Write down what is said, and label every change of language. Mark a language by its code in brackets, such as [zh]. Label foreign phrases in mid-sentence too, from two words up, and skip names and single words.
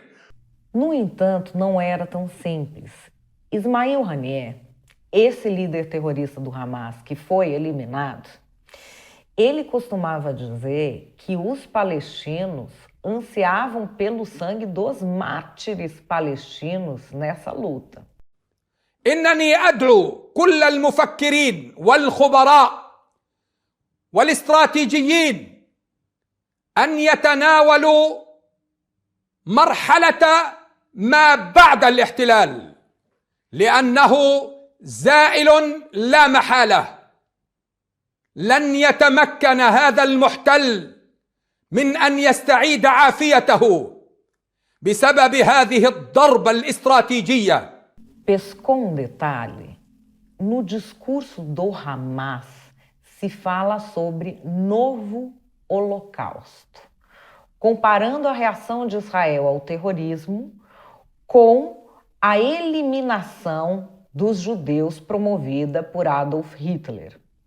[pt] No entanto, não era tão simples. Ismail Haniyeh, esse líder terrorista do Hamas que foi eliminado, ele costumava dizer que os palestinos ansiavam pelo sangue dos mártires palestinos nessa luta. [ar] إنني أدعو كل المفكرين والخبراء والاستراتيجيين أن يتناولوا مرحلة ما بعد الاحتلال لأنه زائل لا محالة. لن يتمكن هذا المحتل من أن يستعيد عافيته بسبب هذه الضربة الاستراتيجية. [pt] Pescou um detalhe: no discurso do Hamas se fala sobre novo holocausto, comparando a reação de Israel ao terrorismo com a eliminação dos judeus promovida por Adolf Hitler.